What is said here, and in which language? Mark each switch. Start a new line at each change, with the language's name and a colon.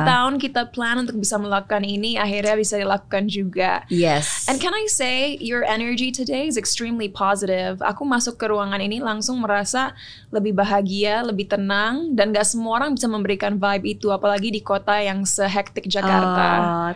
Indonesian: 3 tahun kita plan untuk bisa melakukan ini, akhirnya bisa dilakukan juga.
English: Yes. And can I say, your energy today is extremely positive.
Indonesian: Aku masuk ke ruangan ini langsung merasa lebih bahagia, lebih tenang, dan gak semua orang bisa memberikan vibe itu, apalagi di kota yang sehektik Jakarta.